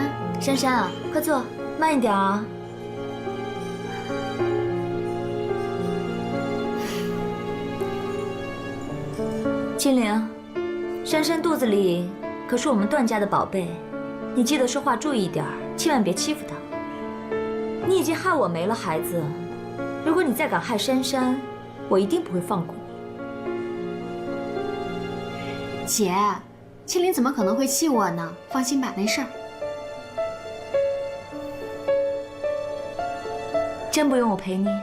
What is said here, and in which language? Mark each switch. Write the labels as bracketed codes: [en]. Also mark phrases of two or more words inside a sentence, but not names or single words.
[zh] 珊珊啊，快坐，慢一點啊。青林，珊珊肚子裡可是我們段家的寶貝，你記得說話注意一點，千萬別欺負她。你已經害我沒了孩子，如果你再敢害珊珊，我一定不會放過你。姐，青林怎麼可能會氣我呢？放心吧，沒事兒。真不用我陪你？